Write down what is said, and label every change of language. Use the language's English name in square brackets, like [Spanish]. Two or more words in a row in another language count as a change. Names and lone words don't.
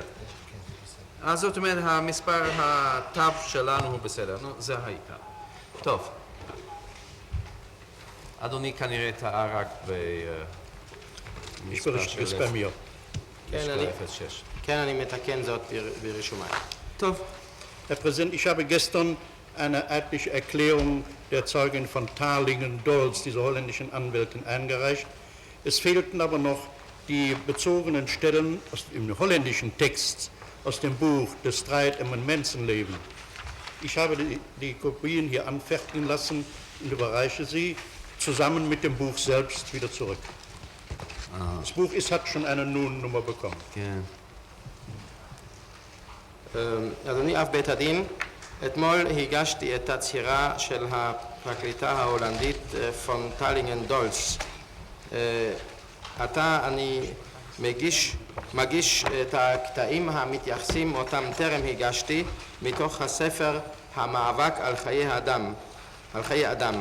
[Hebrew] אז זאת אומרת, המספר התו שלנו הוא בסדר. נו, זה העיקר. טוב. אדוני כנראה טעה רק במספר של לשכה 06. כן, אני מתקן זאת ברישומיי. טוב. [German] Herr Präsident, ich habe gestern eine eidliche Erklärung der Zeugin von Tarlingen-Dolz, dieser holländischen Anwältin, eingereicht. Es fehlten aber noch die bezogenen Stellen im holländischen Text aus dem Buch Der Streit im Menschenleben. Ich habe die Kopien hier anfertigen lassen und überreiche sie zusammen mit dem Buch selbst wieder zurück. Das Buch hat schon eine Nun-Nummer bekommen. [Hebrew] כן. אדוני אב בית הדין, אתמול הגשתי את הצהירה של הפרקליטה ההולנדית פון טלינגן דולץ עתה אני מגיש את הקטעים המתייחסים אותם טרם הגשתי מתוך הספר המאבק על חיי אדם.